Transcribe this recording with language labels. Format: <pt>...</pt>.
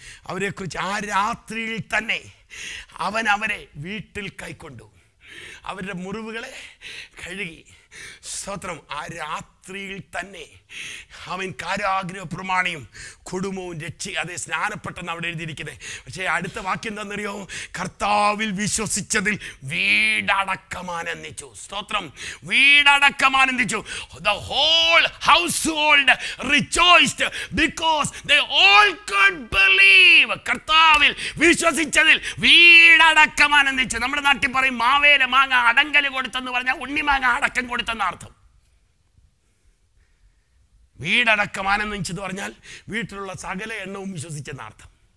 <ml>അവരെക്കുറിച്ച് ആ രാത്രിയിൽ തന്നെ അവൻ അവരെ വീട്ടിൽ കൈക്കൊണ്ടു, അവരുടെ മുറിവുകളെ കഴുകി. സ്തോത്രം. ആ രാത്രിയിൽ തന്നെ അവൻ കാരാഗ്രഹ പ്രമാണിയും കുടുംബവും അതേ സ്നാനപ്പെട്ടെന്ന് അവിടെ എഴുതിയിരിക്കുന്നത്. പക്ഷേ അടുത്ത വാക്യം എന്താണെന്നറിയോ? കർത്താവിൽ വിശ്വസിച്ചതിൽ വീടടക്കമാനന്ദിച്ചു. സ്തോത്രം. വീടടക്കമാനന്ദിച്ചു.</ml> <en>The whole household rejoiced because they all could believe.</en> <ml>കർത്താവിൽ വിശ്വസിച്ചതിൽ വീടടക്കമാനന്ദിച്ചു. നമ്മുടെ നാട്ടിൽ പറയും മാവേല മാങ്ങ അടങ്കല് കൊടുത്തെന്ന് പറഞ്ഞാൽ ഉണ്ണിമാങ്ങ അടക്കം കൊടുത്തെന്ന അർത്ഥം. വീടടക്കം ആനന്ദിച്ചെന്ന് പറഞ്ഞാൽ വീട്ടിലുള്ള സകല എണ്ണവും വിശ്വസിച്ചെന്ന അർത്ഥം.</ml>